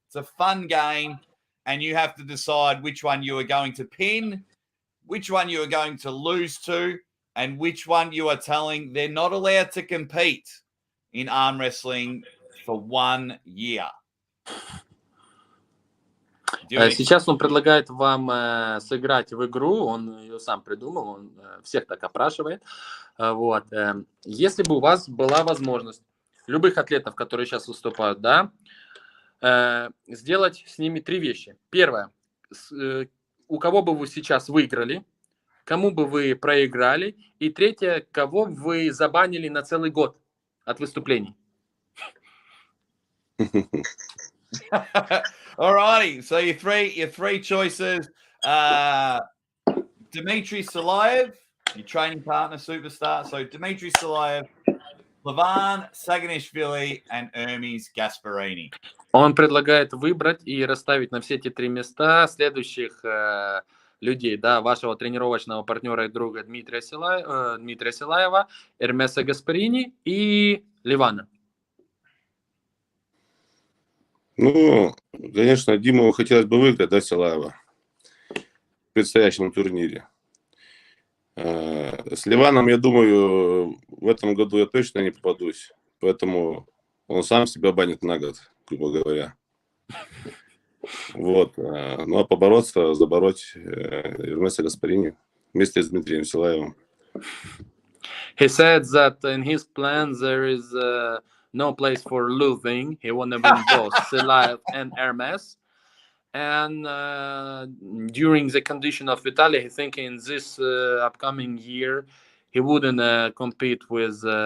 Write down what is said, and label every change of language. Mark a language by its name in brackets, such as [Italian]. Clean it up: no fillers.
[English] It's a fun game, and you have to decide which one you are going to pin, which one you are going to lose to, and which one you are telling they're not allowed to compete in arm wrestling for 1 year. [Russian] Сейчас он предлагает вам сыграть в игру, он ее сам придумал, он всех так опрашивает. Вот. Если бы у вас была возможность любых атлетов, которые сейчас выступают, да, сделать с ними 3 вещи. Первое, у кого бы вы сейчас выиграли, кому бы вы проиграли, и третье, кого вы забанили на целый год от выступлений. [English] All righty. So your three choices: Dmitry Salayev, your training partner, superstar. So Dmitry Salayev, Levan, Saganishvili, and Hermes Gasparini. [Russian] Он предлагает выбрать и расставить на все эти 3 места следующих людей, да, вашего тренировочного партнера и друга Дмитрия Силаева, Эрмеса Гаспарини и Левана. Ну, конечно, Диму хотелось бы выиграть, да, Силаева в предстоящем турнире. С Леваном, я думаю, в этом году я точно не попадусь, поэтому он сам себя банит на год, грубо говоря. Вот. Ну, а забороть Эрмеса Гаспарини вместе с Дмитрием Силаевым. [English] He said that in his plan there is no place for losing. He want to win both Silaev and Hermes. And during the condition of Vitaly, he think in this upcoming year he wouldn't compete with